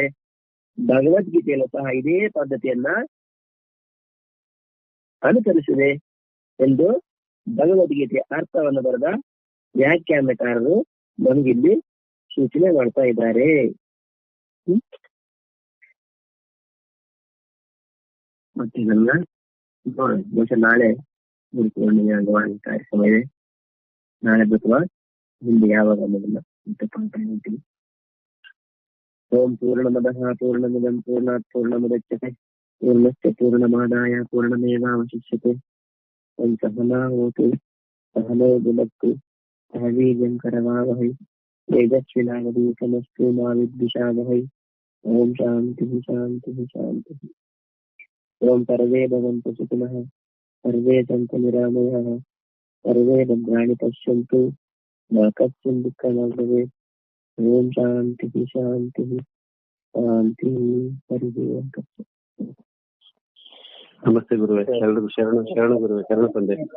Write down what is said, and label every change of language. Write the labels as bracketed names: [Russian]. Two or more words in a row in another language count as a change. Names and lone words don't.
[Kannada] ಭಗವದ್ಗೀತೆಯಲ್ಲೂ ಸಹ ಇದೇ ಪದ್ಧತಿಯನ್ನ ಅನುಸರಿಸಿದೆ ಎಂದು ಭಗವದ್ಗೀತೆಯ ಅರ್ಥವನ್ನು ಬರೆದ ವ್ಯಾಖ್ಯಾನಕಾರರು ನಮಗಿಲ್ಲಿ ಸೂಚನೆ ಮಾಡ್ತಾ ಇದ್ದಾರೆ. ಮತ್ತೆ ಇದನ್ನ ಬಹುಶಃ ನಾಳೆ ಗುರುಪೂರ್ಣಿಮೆ ಅಂಗವಾಗಿ ಕಾರ್ಯಕ್ರಮ ಇದೆ. ನಾಳೆ ಬಿಟ್ಟುವ ಹಿಂದೆ ಯಾವಾಗ ಅನ್ನೋದನ್ನ ಹೇಳ್ತೀನಿ. [Sanskrit] ಓಂ ಪೂರ್ಣಮದಃ ಪೂರ್ಣಮಿದಂ ಪೂರ್ಣಾತ್ ಪೂರ್ಣಮುದಚ್ಯತೆ ಪೂರ್ಣಸ್ಯ ಪೂರ್ಣಮಾದಾಯ ಪೂರ್ಣಮೇವಾವಶಿಷ್ಯತೆ. ಓಂ ಸಹನಾ ಹೋತು ಸಹನೋ ಭುನಕ್ತು ಸಹ ವೀರ್ಯಂ ಕರವಾವಹೈ ತೇಜಸ್ವಿನಾವಧೂತಮಸ್ತು ಮಾ ವಿದ್ವಿಷಾವಹೈ. ಓಂ ಶಾಂತಿ ಶಾಂತಿ ಶಾಂತಿ. ಓಂ ಸರ್ವೇ ಭವಂತು ಸುಖಿನಃ ಸರ್ವೇ ಸಂತು ನಿರಾಮಯಾಃ ಸರ್ವೇ ಭದ್ರಾಣಿ ಪಶ್ಯಂತು ಮಾ ಕಶ್ಚಿನ್ ದುಃಖಂ ಭವೇತ್. ಓಂ ಶಾಂತಿ ಶಾಂತಿ ಶಾಂತಿ. ಹರಿ ಓಂ. [Kannada] ನಮಸ್ತೆ ಗುರುವೆ. ಶರಣ ಗುರುವೆ. ಶರಣ ತಂದೆ.